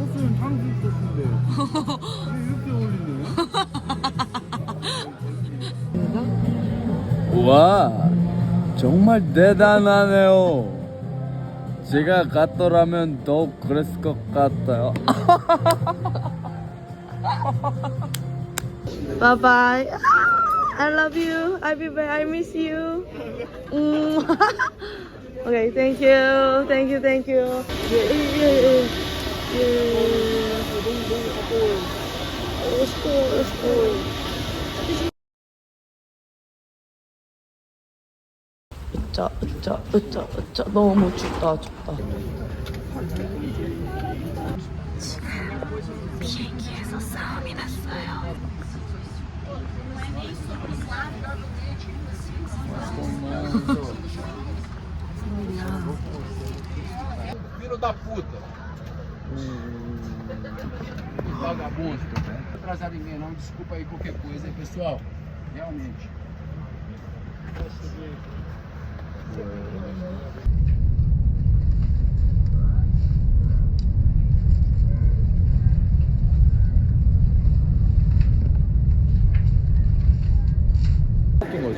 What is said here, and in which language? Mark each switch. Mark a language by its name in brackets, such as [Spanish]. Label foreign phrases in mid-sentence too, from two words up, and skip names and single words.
[Korean] 소스는 탕수육 소스인데 왜 이렇게 어울리네? 와, 정말 대단하네요. 제가 갔더라면 더 그랬을 것 같아요. [English] Bye bye. I love you. I'll be back. I miss you. Okay, thank you. Thank you. Thank you. Let's go. Let's go. [Korean] 으짜. 너무 춥다. 지금 비행기에서 싸움이 났어요. [Portuguese] Filho da puta. Vagabundo. Atrasado em mim, não. Desculpa aí qualquer coisa, hein, pessoal. Realmente. [Korean] 웃긴 거지.